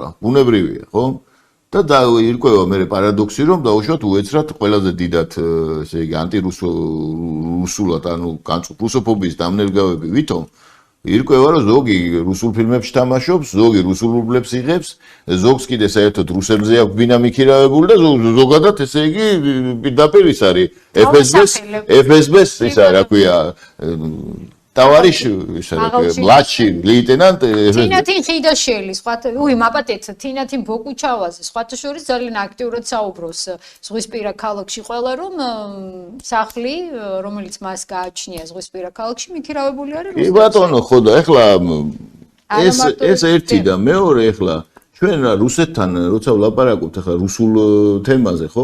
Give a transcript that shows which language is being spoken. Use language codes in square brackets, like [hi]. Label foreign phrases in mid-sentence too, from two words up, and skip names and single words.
[ka] ბუნებრივია, ხო? და ირკვევა მე პარადოქსი რომ დაუშვათ უეცრად ყველაზე დიდად ესე იგი ანტირუსულად ანუ რუსოფობიის დამნელგავები ვითომ ირკვევა რომ ზოგი რუსულ ფილმებში თამაშობს, ზოგი რუსულ რუბლებს იღებს, ზოგს კიდე საერთოდ რუსებზე აქვს ბინა მიქირავებული და ზოგადად ესე იგი პირდაპირ ის არის FSB-ს ისა რა ქვია [ru] товарищ, младший лейтенант. [ka] Თინათინ ხიდაშელი, მაპატეთ, თინათინ ბოკუჩავაზე, სხვათა შორის ძალიან აქტიურად საუბრობს ზღვისპირა ქალაქში ყველა რომ სახლი, რომელიც მას გააჩნია ზღვისპირა ქალაქში, მიქირავებული არის რუსეთში. კი ბატონო, ხო და ეხლა ეს ერთი და მეორე ეხლა ჩვენ რუსეთთან როცა ვლაპარაკობთ ეხლა რუსულ თემაზე, ხო?